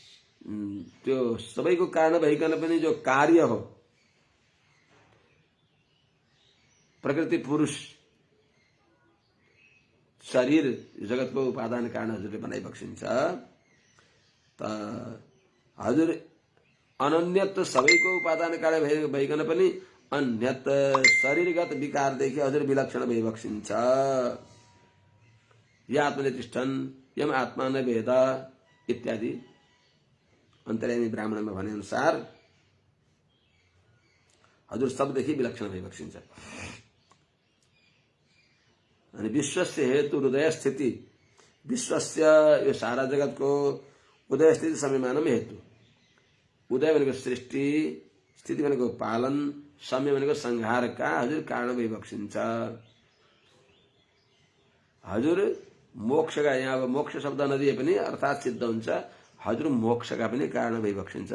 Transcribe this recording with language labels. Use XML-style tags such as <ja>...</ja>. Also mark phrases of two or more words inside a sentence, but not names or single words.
<ne>त्यो सबैको कारण भइकन पनि जो कार्य हो प्रकृति पुरुष शरीर जगतको उपादान कारण हजुरले बनाइ बक्सिन्छ। त हजुर अनन्यत सबैको उपादान कारण भइकन पनि अन्यत शरीरगत विकारदेखि हजुर विलक्षण भइबक्सिन्छ।</ne> <sa>या आत्मले तिष्ठन् यम आत्मा न वेद</sa> <ne>इत्यादि अन्तर्यामी ब्राह्मणमा भने अनुसार हजुर सबदेखि विलक्षण भइबक्सिन्छ। अनि</ne> <sa>विश्वस्य हेतु हृदय स्थिति,</sa> <ne>विश्वस्य यो सारा जगतको उदय स्थिति</ne> <sa>समयमानम हेतु।</sa> <ne>उदय भनेको सृष्टि, स्थिति भनेको पालन, समय भनेको संहारका हजुर कारण भइबक्सिन्छ। हजुर मोक्षका, यहाँ अब मोक्ष शब्द नदिए पनि अर्थात् सिद्ध हुन्छ, हजुर मोक्षका पनि कारण भइबक्सिन्छ।</ne>